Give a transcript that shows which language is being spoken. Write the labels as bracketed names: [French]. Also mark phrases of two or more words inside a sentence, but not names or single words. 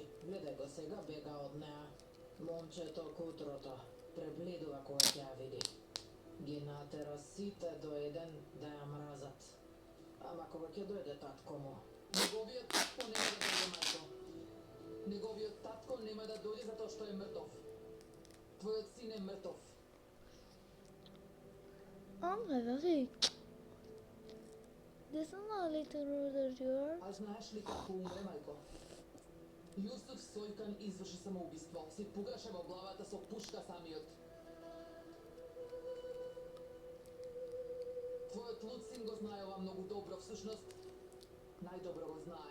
[Macedonian] Гледај го сега, бега од неа. Момчето кутрото пребледува кога ќе ја види. Ги натера сите до еден да ја мразат. Ама кога ќе дојде татко му? Неговиот татко нема да дојде, мајко. Неговиот татко нема да дојде затоа што е мртов. Твојот син е мртов. [English] Really? This is not a little rude as yours. [Macedonian] А знаеш ли како умре, мајко? Јусуф Сојкан изврши самоубиство. Си пугаше во главата со пушка самиот. Твојот луд син го знае ова многу добро, всушност најдобро го знае.